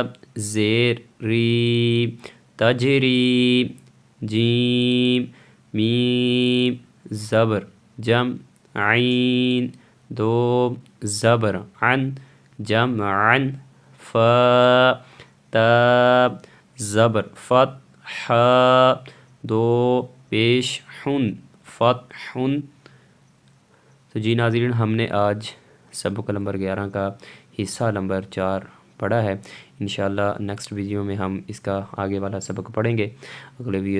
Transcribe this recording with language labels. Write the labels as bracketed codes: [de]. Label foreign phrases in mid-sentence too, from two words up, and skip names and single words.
[ur] زیر ری تجری جیم میم زبر جم عین دو زبر عن جمعا فا تا زبر فتح دو پیش حن فتح. تو جی ناظرین، ہم نے آج سبق نمبر 11 کا حصہ نمبر 4 پڑھا ہے. انشاءاللہ [en] next video [ur] میں ہم اس کا آگے والا سبق پڑھیں گے.